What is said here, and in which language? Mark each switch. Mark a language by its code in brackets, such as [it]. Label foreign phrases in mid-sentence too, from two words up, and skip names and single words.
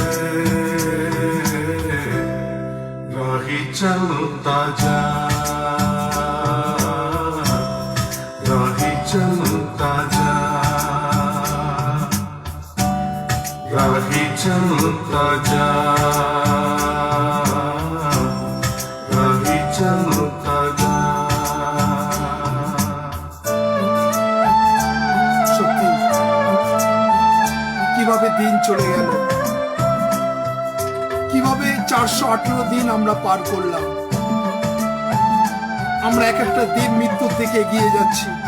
[hi] राही चलता जा राही चलता जा राही चलता जा राही चलता जा [bn] সত্যি কিভাবে দিন চলে গেল কিভাবে 418 দিন আমরা পার করলাম আমরা এক একটা দিন মৃত্যুর দিকে এগিয়ে যাচ্ছি